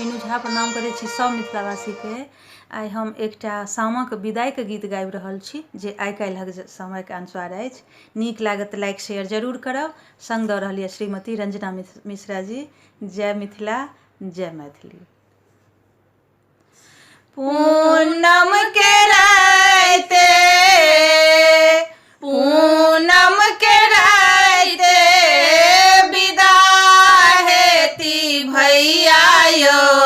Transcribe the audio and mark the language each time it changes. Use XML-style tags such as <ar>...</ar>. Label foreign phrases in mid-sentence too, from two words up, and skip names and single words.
<mai>श्रद्धा प्रणाम करै छी सब मिथिलावासी के। आइ हम एकटा सामा के विदाई के गीत गाबि रहल छी जे आइ काल्हिक समय के अनुसार अछि। नीक लागत</mai> <en>like share</en> <mai>जरूर करब। संग दऽ रहल यऽ श्रीमती रंजना मिश्रा जी। जय मिथिला, जय मैथिली। पूनम के राते, पूनम के राते विदा हेती भैया यो,</mai>